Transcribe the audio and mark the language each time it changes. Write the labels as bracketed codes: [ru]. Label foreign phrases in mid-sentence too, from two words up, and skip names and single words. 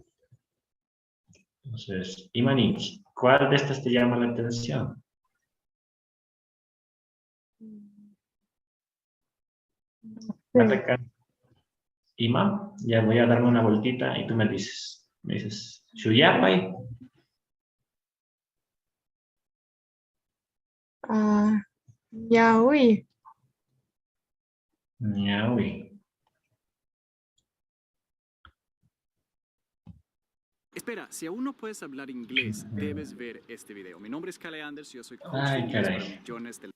[es] Entonces, Imani, ¿cuál de estas te llama la atención? Ima, ya voy a darme una vueltita y tú me dices. Me dices, Shuyapay. Yaoi. Ñaui. Espera, si aún no puedes hablar inglés, debes ver este video. Mi nombre es Kale Anders y yo soy coach de Ay, inglés para caray. millones de...